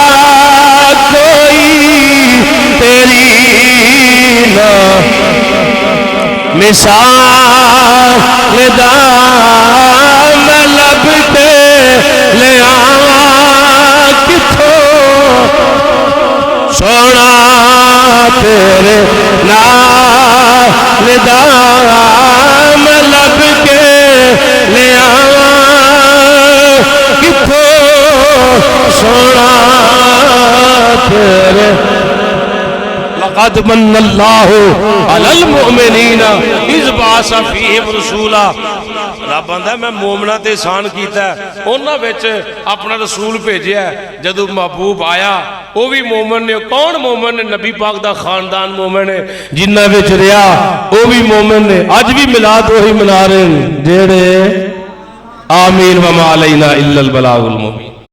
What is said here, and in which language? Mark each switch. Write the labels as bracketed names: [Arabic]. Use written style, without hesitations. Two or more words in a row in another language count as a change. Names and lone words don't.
[Punjabi] کوئی تیری نہ مثال دا میں لب کے لے آواں کتھوں سونا تیرے نال دا میں لب کے لے آواں کتھوں سونا تیرے [Arabic] لقد من اللہ علی المؤمنین اذ بعث فیہم رسولا [Punjabi] رب آندا میں مومناں تے احسان کیتا ہے انہاں وچ اپنا رسول بھیجیا ہے جدوں محبوب آیا وہ بھی مومن نے کون مومن نے نبی پاک دا خاندان مومن ہے جنہاں وچ رہیا وہ بھی مومن نے اج بھی میلاد وہی منا رہے ہیں جڑے آمین [Arabic] وما علینا الا البلاغ المبین